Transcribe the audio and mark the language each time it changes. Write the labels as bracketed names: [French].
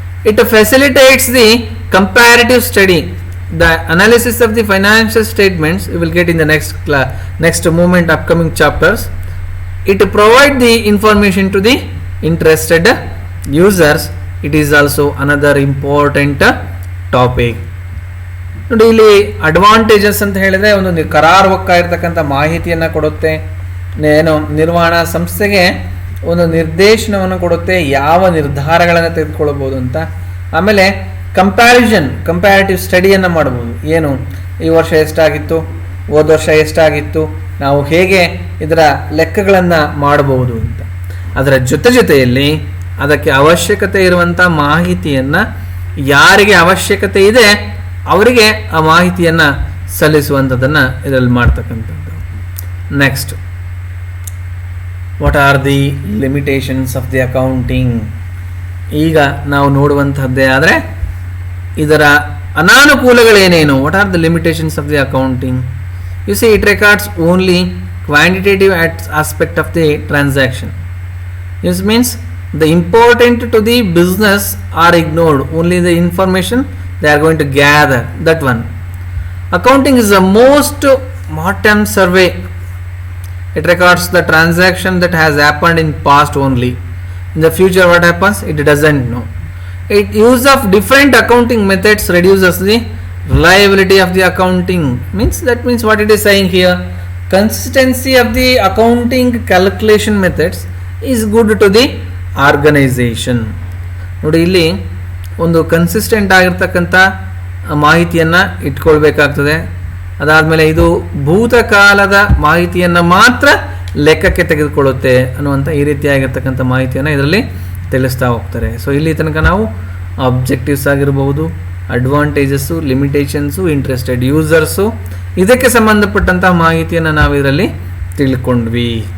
[English] It facilitates the comparative study, the analysis of the financial statements you will get in the next moment upcoming chapters. It provide the information to the interested users. It is also another important topic. [Kannada] ನೋಡಿ, ಇಲ್ಲಿ advantages ಅಂತ ಹೇಳಿದ್ರೆ ಒಂದು ಕರಾರುವಕ್ಕಾಗಿರ್ತಕ್ಕಂಥ ಮಾಹಿತಿಯನ್ನು ಕೊಡುತ್ತೆ, ಏನು ನಿರ್ವಹಣಾ ಸಂಸ್ಥೆಗೆ ಒಂದು ನಿರ್ದೇಶನವನ್ನು ಕೊಡುತ್ತೆ, ಯಾವ ನಿರ್ಧಾರಗಳನ್ನು ತೆಗೆದುಕೊಳ್ಬೋದು ಅಂತ. ಆಮೇಲೆ ಕಂಪ್ಯಾರಿಟಿವ್ ಸ್ಟಡಿಯನ್ನು ಮಾಡ್ಬೋದು. ಏನು ಈ ವರ್ಷ ಎಷ್ಟಾಗಿತ್ತು, ಹೋದ ವರ್ಷ ಎಷ್ಟಾಗಿತ್ತು, ನಾವು ಹೇಗೆ ಇದರ ಲೆಕ್ಕಗಳನ್ನು ಮಾಡಬಹುದು ಅಂತ. ಅದರ ಜೊತೆಯಲ್ಲಿ ಅದಕ್ಕೆ ಅವಶ್ಯಕತೆ ಇರುವಂಥ ಮಾಹಿತಿಯನ್ನು ಯಾರಿಗೆ ಅವಶ್ಯಕತೆ ಇದೆ ಅವರಿಗೆ ಆ ಮಾಹಿತಿಯನ್ನು ಸಲ್ಲಿಸುವಂಥದ್ದನ್ನು ಇದರಲ್ಲಿ ಮಾಡ್ತಕ್ಕಂಥದ್ದು. [English] Next, what are the limitations of the accounting? [Kannada] ಈಗ ನಾವು ನೋಡುವಂತಹದ್ದೇ ಆದರೆ ಇದರ ಅನಾನುಕೂಲಗಳೇನೇನು? [English] What are the limitations of the accounting? You see, it records only quantitative aspect of the transaction. This means the important to the business are ignored, only the information they are going to gather, that one. Accounting is the most mortem survey. It records the transaction that has happened in past only. In the future what happens, it doesn't know. It use of different accounting methods reduces the reliability of the accounting. That means what it is saying here, consistency of the accounting calculation methods is good to the organisation. [Kannada] ನೋಡಿ, ಇಲ್ಲಿ ಒಂದು consistent ಆಗಿರ್ತಕ್ಕಂಥ ಮಾಹಿತಿಯನ್ನು ಇಟ್ಕೊಳ್ಬೇಕಾಗ್ತದೆ. ಅದಾದಮೇಲೆ ಇದು ಭೂತಕಾಲದ ಮಾಹಿತಿಯನ್ನು ಮಾತ್ರ ಲೆಕ್ಕಕ್ಕೆ ತೆಗೆದುಕೊಳ್ಳುತ್ತೆ ಅನ್ನುವಂಥ ಈ ರೀತಿಯಾಗಿರ್ತಕ್ಕಂಥ ಮಾಹಿತಿಯನ್ನು ಇದರಲ್ಲಿ ತಿಳಿಸ್ತಾ ಹೋಗ್ತಾರೆ. ಸೊ ಇಲ್ಲಿ ತನಕ ನಾವು ಅಬ್ಜೆಕ್ಟಿವ್ಸ್ ಆಗಿರ್ಬೋದು, ಅಡ್ವಾಂಟೇಜಸ್ಸು, ಲಿಮಿಟೇಷನ್ಸು, ಇಂಟ್ರೆಸ್ಟೆಡ್ ಯೂಸರ್ಸು, ಇದಕ್ಕೆ ಸಂಬಂಧಪಟ್ಟಂಥ ಮಾಹಿತಿಯನ್ನು ನಾವು ಇದರಲ್ಲಿ ತಿಳ್ಕೊಂಡ್ವಿ.